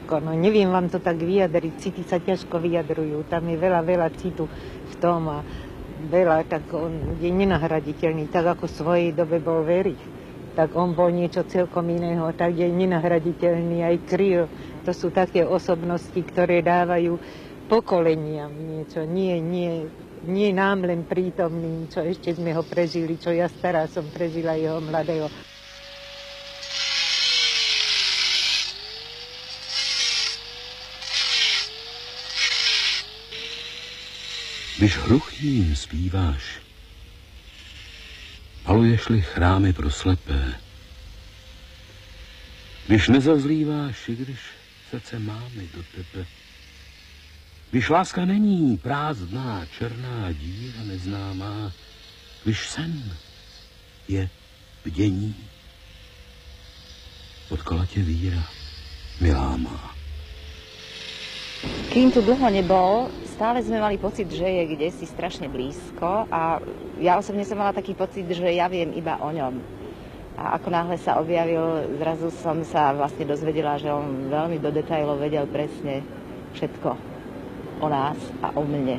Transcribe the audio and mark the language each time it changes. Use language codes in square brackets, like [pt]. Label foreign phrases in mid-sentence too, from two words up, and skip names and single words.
[sk] No neviem vám to tak vyjadriť, city sa ťažko vyjadrujú, tam je veľa citu v tom a veľa, tak on je nenahraditeľný, tak ako v svojej dobe bol Verich, tak on bol niečo celkom iného, tak je nenahraditeľný aj Kryl. To sú také osobnosti, ktoré dávajú pokoleniam niečo, nie nám len prítomným, čo ešte sme ho prežili, čo ja stará som prežila jeho mladého. [cs] Když hluchým zpíváš, maluješ-li chrámy pro slepé, když nezazlíváš, i když srdce máme do tebe, když láska není prázdná, černá díra neznámá, když sen je bdění, potkala tě víra, milá má. [sk] Kým tu dlho nebol, stále sme mali pocit, že je kdesi strašne blízko a ja osobne som mala taký pocit, že ja viem iba o ňom. A ako náhle sa objavil, zrazu som sa vlastne dozvedela, že on veľmi do detailov vedel presne všetko o nás a o mne.